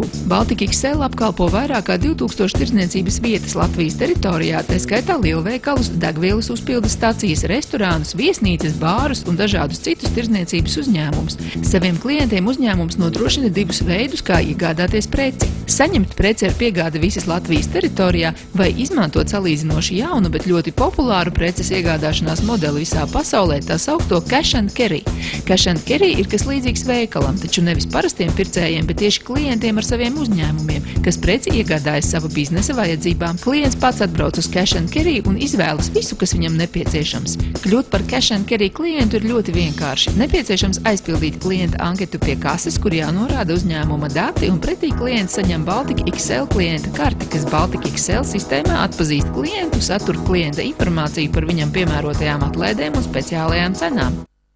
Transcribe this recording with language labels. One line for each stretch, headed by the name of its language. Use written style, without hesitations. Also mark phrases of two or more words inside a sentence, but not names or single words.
Latvian: Baltika XL apkalpo vairāk kā 2000 tirdzniecības vietas Latvijas teritorijā, tā skaitā lielveikalus, degvielas uzpildes stacijas, restorānus, viesnīcas, bārus un dažādus citus tirdzniecības uzņēmumus. Saviem klientiem uzņēmums nodrošina divus veidus, kā iegādāties preci. Saņemt preci ar piegādi visas Latvijas teritorijā vai izmantot salīdzinoši jaunu, bet ļoti populāru preces iegādāšanās modeli visā pasaulē, tā saukto
English: cash and carry. Cash and carry
Latvian: ir kas līdzīgs veikalam, taču nevis parastiem pircējiem, bet tieši klientiem ar saviem uzņēmumiem, kas preci iegādājas sava biznesa vajadzībām. Klients pats atbrauc uz
English: cash and carry
Latvian: un izvēlas visu, kas viņam nepieciešams. Kļūt par
English: cash and carry
Latvian: klientu ir ļoti vienkārši. Nepieciešams aizpildīt klienta anketu pie kases, kur jānorāda uzņēmuma dati, un pretī klients saņem Baltika XL klienta karti, kas Baltika XL sistēmā atpazīst klientu, satur klienta informāciju par viņam piemērotajām atlaidēm un speciālajām cenām.